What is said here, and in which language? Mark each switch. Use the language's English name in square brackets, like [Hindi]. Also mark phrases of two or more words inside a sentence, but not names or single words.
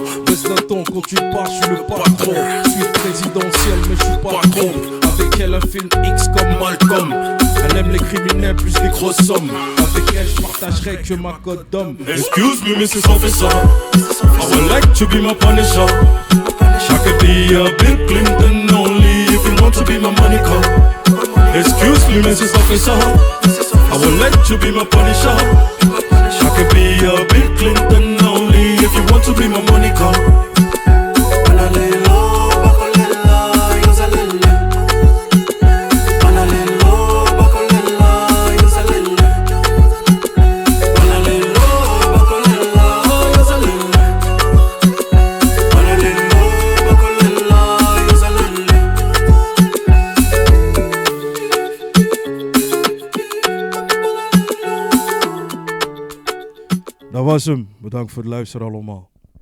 [French] Baisse d'un ton quand tu pars, je suis le patron. Je suis présidentiel, mais je suis pas con. Avec elle, un film X comme Malcolm. Elle aime les criminels plus les grosses sommes. Avec elle, je partagerai que ma cote d'homme. [English] Excuse me, Mrs. Officer. I would like to be my punisher. I could be a Bill Clinton only if you want to be my Monica. Excuse me, Mrs. Officer. I would like to be my punisher. I could be a Bill Clinton only if you want to be my Monica. [Lingala] Banalelo, bakolela, yozalele. Banalelo, bakolela, yozalele. Banalelo, bakolela, yozalele. Banalelo, bakolela, yozalele. [Dutch] Dat was hem. Bedankt voor het luisteren allemaal.